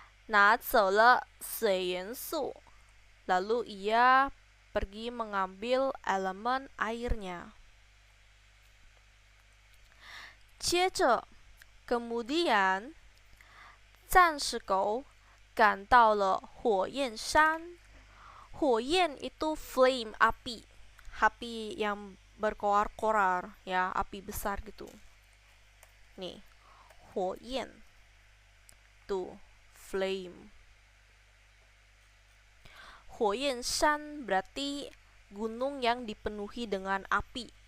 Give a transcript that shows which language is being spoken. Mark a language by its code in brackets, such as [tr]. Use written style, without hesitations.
[zh] 拿走了水元素, [id] lalu ia pergi mengambil elemen airnya. [zh] 接着 kemudian 战士狗赶到了火焰山. [id] 火焰 itu flame, api yang berkoar-koar ya, api besar gitu. Nih, 火焰 tuh flame. Huoyanshan berarti gunung yang dipenuhi dengan api.